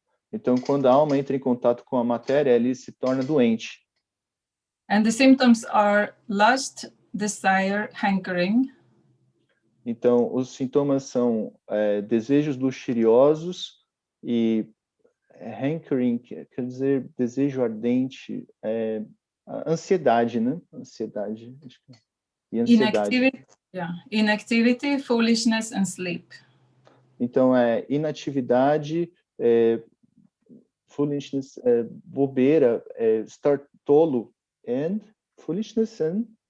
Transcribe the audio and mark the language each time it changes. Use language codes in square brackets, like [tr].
[pt] Então, quando a alma entra em contato com a matéria, ele se torna doente. [en] And the symptoms are lust, desire, hankering. [pt] Então, os sintomas são desejos luxuriosos e hankering, quer dizer desejo ardente, ansiedade, né? Ansiedade. E ansiedade. [en] Inactivity, foolishness and sleep. [pt] Então, inatividade, foolishness, bobeira, estar tolo, [en] and foolishness and